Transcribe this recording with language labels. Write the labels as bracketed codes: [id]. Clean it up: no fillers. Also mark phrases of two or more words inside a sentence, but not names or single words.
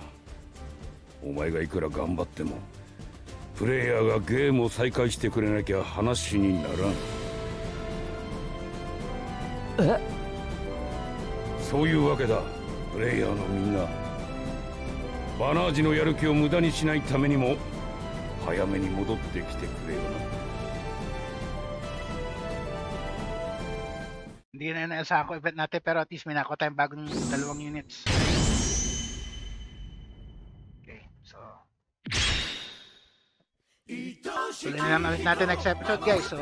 [ja] お前がいくら頑張ってもプレイヤーがゲームを再開してくれなきゃ話にならん。え、そういうわけだ。プレイヤーのみんな、バナージのやる気を無駄にしないためにも早めに戻ってきてくれよな。 [tl] Hindi na naasahan ko event natin pero [en] at least [tl] may nakuha tayong bagong dalawang units. Okay, so tuloy na lang ulit natin next episode guys.